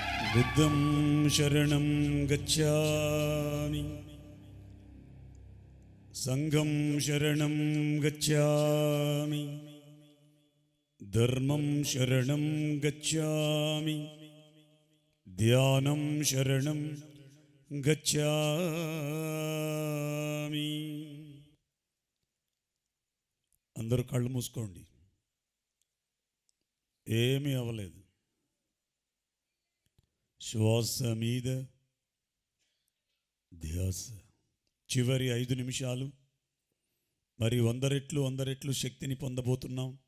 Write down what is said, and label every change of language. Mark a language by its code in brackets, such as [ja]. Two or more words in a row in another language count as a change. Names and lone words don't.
[sa] बुद्धं शरणं गच्छामि संघं शरणं गच्छामि धर्मं शरणं गच्छामि ध्यानं शरणं गच्छामि. [te] అందరూ కళ్ళు మూసుకోండి. ఏమీ అవ్వలేదు. శ్వాస మీద ధ్యాస. చివరి 5 నిమిషాలు. మరి 100 రెట్లు శక్తిని పొందబోతున్నాం.